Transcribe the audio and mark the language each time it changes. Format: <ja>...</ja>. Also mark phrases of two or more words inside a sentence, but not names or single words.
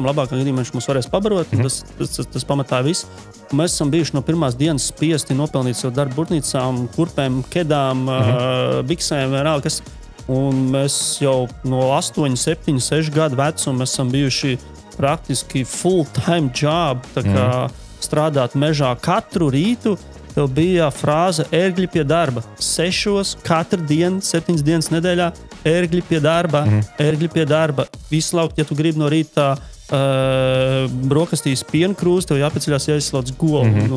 <lv>Labākā gadījumā viņš mums varēs pabarot, tas pamatā viss. Un mēs esam bijuši no pirmās dienas spiesti nopelnīt savu darbu burtnīcām, kurpēm, kedām, biksēm, vienalga kas. Un mēs jau no 8, 7, 6 gadu vecuma esam bijuši praktiski</lv> <en>full-time job,</en> <lv>tā kā strādāt mežā katru rītu. Tev bija frāze ērgļi pie darba. 6 katru dienu, 7 dienas nedēļā, ērgļi pie darba, ērgļi pie darba. Visu laukt, ja tu gribi no rīta brokastīs pienkrūzi, tev jāpaceļās jāizslauc golu.</lv>